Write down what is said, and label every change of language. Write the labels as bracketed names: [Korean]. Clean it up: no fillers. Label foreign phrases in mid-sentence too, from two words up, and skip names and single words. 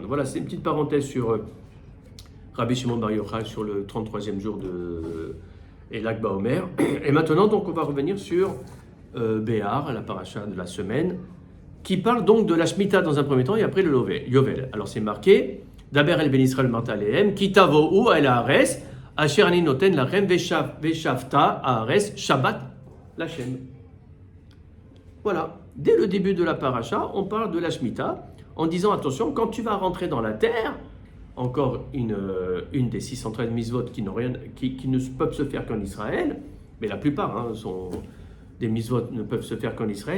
[French] Voilà, c'est une petite parenthèse sur Rabbi Shimon Bar Yochai, sur le 33e jour de l'Akba Omer. Et maintenant, donc, on va revenir sur Béar, la paracha de la semaine, qui parle donc de la Shemitah dans un premier temps et après le Yovel. Alors c'est marqué, [Hebrew] דבר אל בני ישראל ואמרת אליהם, כי תבואו אל הארץ, אשר אני נותן לכם ושבתה הארץ שבת לכם. [French] Voilà, dès le début de la paracha, on parle de la Shemitah en disant attention, quand tu vas rentrer dans la terre, encore une des 613 mitzvot qui ne peuvent se faire qu'en Israël, mais la plupart sont des mitzvot ne peuvent se faire qu'en Israël.